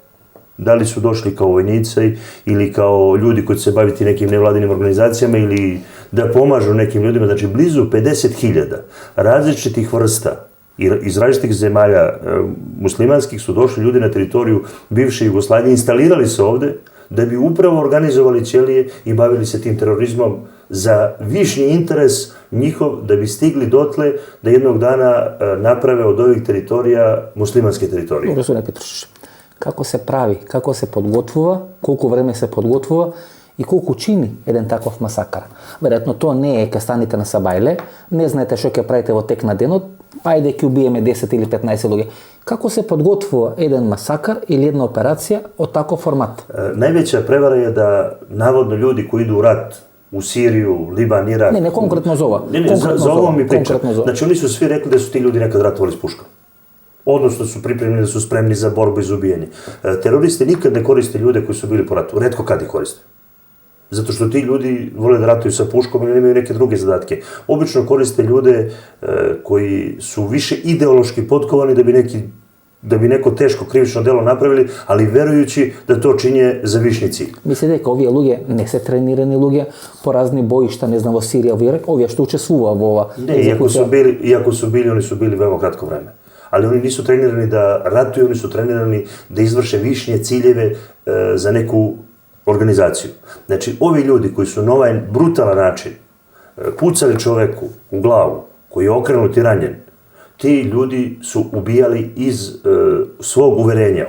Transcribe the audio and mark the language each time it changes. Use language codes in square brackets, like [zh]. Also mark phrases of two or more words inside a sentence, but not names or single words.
[sr] Da li su došli kao vojnici ili kao ljudi koji će se baviti nekim nevladinim organizacijama ili da pomažu nekim ljudima, znači blizu 50.000 različitih vrsta iz različitih zemalja muslimanskih su došli ljudi na teritoriju bivše Jugoslavije, instalirali se ovde da bi upravo organizovali ćelije i bavili se tim terorizmom za višnji interes njihov da bi stigli dotle da jednog dana naprave od ovih teritorija muslimanske teritorije. Gospodine Petrušić, [mk] како се прави, како се подготвува, колку време се подготвува и колку чини еден таков масакар. Веројатно тоа не е ке станите на Сабајле, не знаете што ќе правите во тек на денот, па ајде ќе убиеме 10 или 15 луѓе. Како се подготвува еден масакар или една операција од таков формат? [sr] Највеća превара е да наводно луѓе кои иду у рат u Siriju, Liban, Irak... Ne, konkretno za ova. Za ovo mi pričam. Znači, oni su svi rekli da su ti ljudi nekad ratovali s puškom. Odnosno su pripremljeni da su spremni za borbu i za ubijanje. Teroristi nikad ne koriste ljude koji su bili po ratu, retko kad ih koriste. Zato što ti ljudi vole da ratuju sa puškom ili imaju neke druge zadatke. Obično koriste ljude koji su više ideološki potkovani da bi neko teško krivično delo napravili, ali verujući da to činje za višni cilj. [mk] Mislite дека овие луѓе не се тренирани луѓе по разни боишта, не знам, во Сирија, во Ирак, овие што учествува во ова? [sr] Ne, iako su bili, oni su bili veoma kratko vreme. Ali oni nisu trenirani da ratuju, oni su trenirani da izvrše višnje ciljeve za neku organizaciju. Znači, ovi ljudi koji su na ovaj brutalan način pucali čoveku u glavu, koji je okrenut i ranjen, ti ljudi su ubijali iz svog uverenja.